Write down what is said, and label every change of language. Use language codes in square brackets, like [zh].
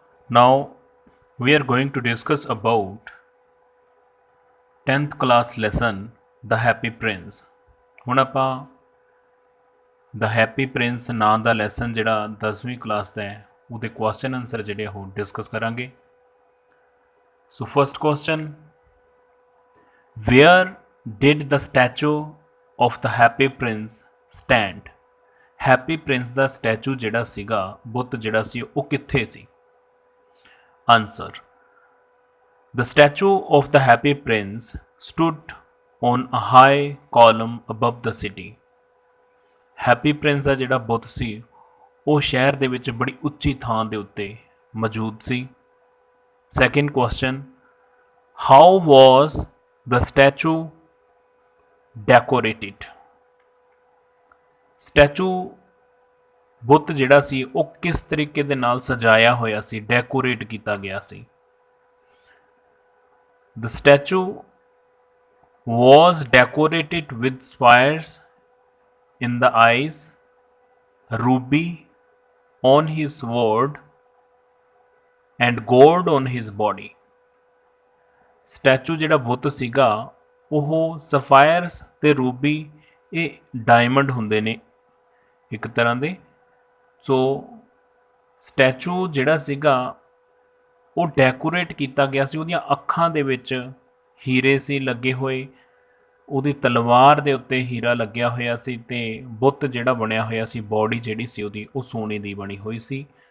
[en] Now we are going to discuss about 10th class lesson The Happy Prince। [pa] ਹੁਣ ਆਪਾਂ The Happy Prince ਨਾਂ ਦਾ lesson ਜਿਹੜਾ 10ਵੀਂ class ਦਾ ਹੈ ਉਹਦੇ ਕੁਐਸਚਨ ਆਨਸਰ ਜਿਹੜੇ ਉਹ ਡਿਸਕਸ ਕਰਾਂਗੇ। [en] So first question, where did the statue of the Happy Prince stand. [pa] Happy Prince ਦਾ statue ਜਿਹੜਾ ਸੀਗਾ, ਬੁੱਤ ਜਿਹੜਾ ਸੀ, ਉਹ ਕਿੱਥੇ ਸੀ? [en] Answer, The statue of the Happy Prince stood on a high column above the city। [pa] Happy Prince ਦਾ ਜਿਹੜਾ ਬੁੱਤ ਸੀ ਉਹ ਸ਼ਹਿਰ ਦੇ ਵਿੱਚ ਬੜੀ ਉੱਚੀ ਥਾਂ ਦੇ ਉੱਤੇ ਮੌਜੂਦ ਸੀ। [en] Second question, how was the statue decorated. [pa] Statue ਬੁੱਤ ਜਿਹੜਾ ਸੀ ਉਹ ਕਿਸ ਤਰੀਕੇ ਦੇ ਨਾਲ ਸਜਾਇਆ ਹੋਇਆ ਸੀ, ਡੈਕੋਰੇਟ ਕੀਤਾ ਗਿਆ ਸੀ? [en] The statue was decorated with spires in the eyes, ruby on his sword, and gold on his body। [pa] Statue ਜਿਹੜਾ ਬੁੱਤ ਸੀਗਾ ਉਹ ਸਫਾਇਰਸ ਤੇ ਰੂਬੀ, ਇਹ ਡਾਇਮੰਡ ਹੁੰਦੇ ਨੇ ਇੱਕ ਤਰ੍ਹਾਂ ਦੇ। ਸੋ ਸਟੈਚੂ ਜਿਹੜਾ ਸੀਗਾ ਉਹ ਡੈਕੋਰੇਟ ਕੀਤਾ ਗਿਆ ਸੀ, ਉਹਦੀਆਂ ਅੱਖਾਂ ਦੇ ਵਿੱਚ ਹੀਰੇ ਸੀ ਲੱਗੇ ਹੋਏ, ਉਹਦੀ ਤਲਵਾਰ ਦੇ ਉੱਤੇ ਹੀਰਾ ਲੱਗਿਆ ਹੋਇਆ ਸੀ, ਅਤੇ ਬੁੱਤ ਜਿਹੜਾ ਬਣਿਆ ਹੋਇਆ ਸੀ, ਬੋਡੀ ਜਿਹੜੀ ਸੀ ਉਹਦੀ, ਉਹ ਸੋਨੇ ਦੀ ਬਣੀ ਹੋਈ ਸੀ।